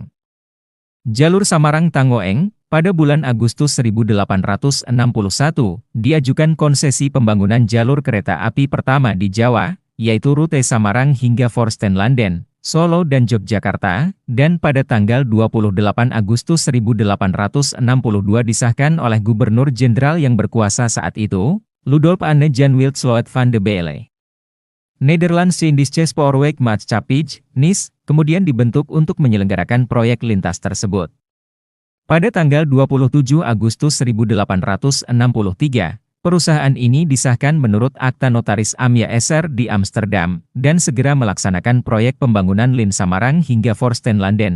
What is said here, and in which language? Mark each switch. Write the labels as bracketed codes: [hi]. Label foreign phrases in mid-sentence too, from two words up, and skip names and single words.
[id] Jalur Samarang-Tangoeng, pada bulan Agustus 1861, diajukan konsesi pembangunan jalur kereta api pertama di Jawa, yaitu rute Samarang hingga Forstenlanden, Solo dan Yogyakarta, dan pada tanggal 28 Agustus 1862 disahkan oleh Gubernur Jenderal yang berkuasa saat itu, Ludolf Anne Jan Wildsloot van de Beele. Nederlandse Indische Spoorwegmaatschappij, NIS, kemudian dibentuk untuk menyelenggarakan proyek lintas tersebut. Pada tanggal 27 Agustus 1863, perusahaan ini disahkan menurut Akta Notaris Amya SR di Amsterdam, dan segera melaksanakan proyek pembangunan Lin Samarang hingga Forstenlanden.